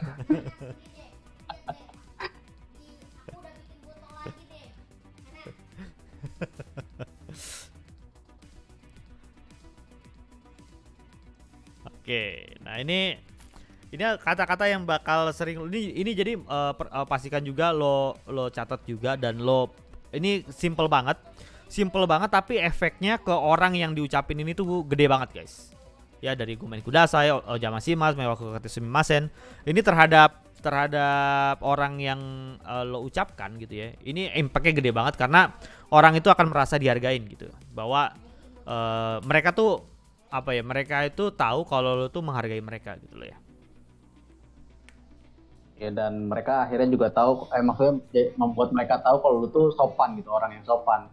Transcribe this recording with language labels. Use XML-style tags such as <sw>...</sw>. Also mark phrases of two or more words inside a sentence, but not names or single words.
<id>Oke, nah ini kata-kata yang bakal sering ini jadi pastikan juga lo catat juga, dan ini simple banget tapi efeknya ke orang yang diucapin ini tuh gede banget guys. Ya dari</id> <ja>ごめんください、お邪魔します、迷惑かけてすみません,</ja> <id>ini terhadap orang yang lo ucapkan gitu ya. Ini impactnya gede banget karena orang itu akan merasa dihargain gitu, bahwa mereka tuh mereka itu tahu kalau lo tuh menghargai mereka gitu loh ya. Ya, dan mereka akhirnya juga tahu, maksudnya membuat mereka tahu kalau lo tuh sopan gitu, orang yang sopan.</id>